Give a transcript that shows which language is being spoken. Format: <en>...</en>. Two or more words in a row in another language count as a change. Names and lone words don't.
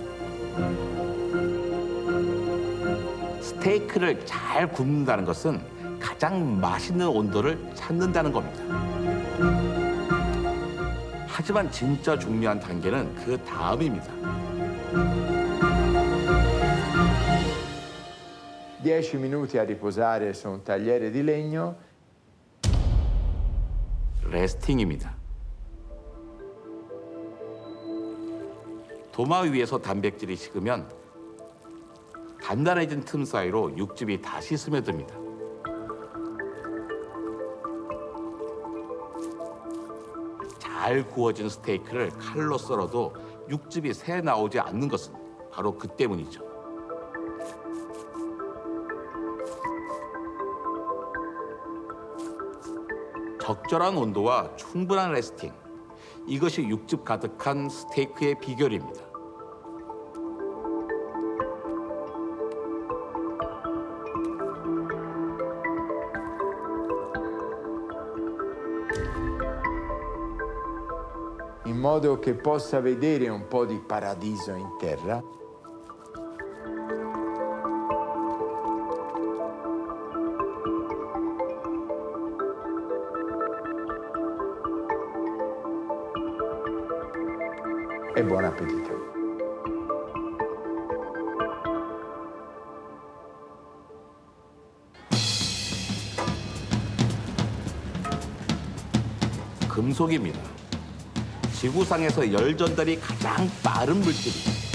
<ko>스테이크를 잘 굽는다는 것은 가장 맛있는 온도를 찾는다는 겁니다. 하지만 진짜 중요한 단계는 그 다음입니다.</ko> <it>10 minuti a riposare su un tagliere di legno.</it> <ko>레스팅입니다. 도마 위에서 단백질이 식으면 단단해진 틈 사이로 육즙이 다시 스며듭니다. 잘 구워진 스테이크를 칼로 썰어도 육즙이 새 나오지 않는 것은 바로 그 때문이죠. 적절한 온도와 충분한 레스팅, 이것이 육즙 가득한 스테이크의 비결입니다.</ko> <it>In modo che possa vedere un po' di paradiso in terra. E buon appetito.</it> <ko>금속입니다. 지구상에서 열 전달이 가장 빠른 물질이죠.</ko>